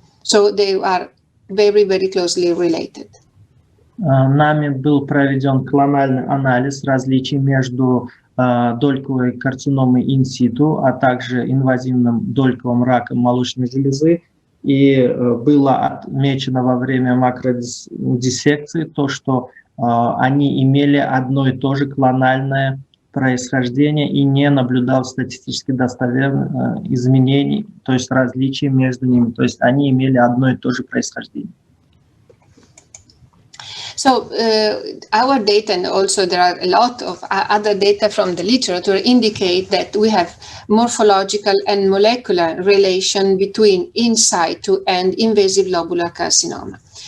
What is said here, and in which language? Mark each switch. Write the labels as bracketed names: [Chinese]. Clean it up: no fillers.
[English] So they are very, very closely related. [Russian] Нами был проведен клональный анализ различий между дольковой карциномой инситу, а также инвазивным дольковым раком молочной железы. И было отмечено во время макродиссекции то, что они имели одно и то же клональное происхождение и не наблюдалось статистически достоверных изменений, то есть различий между ними. То есть они имели одно и то же происхождение. [English] So our data, and also there are a lot of other data from the literature, indicate that we have morphological and molecular relation between in situ and invasive lobular carcinoma.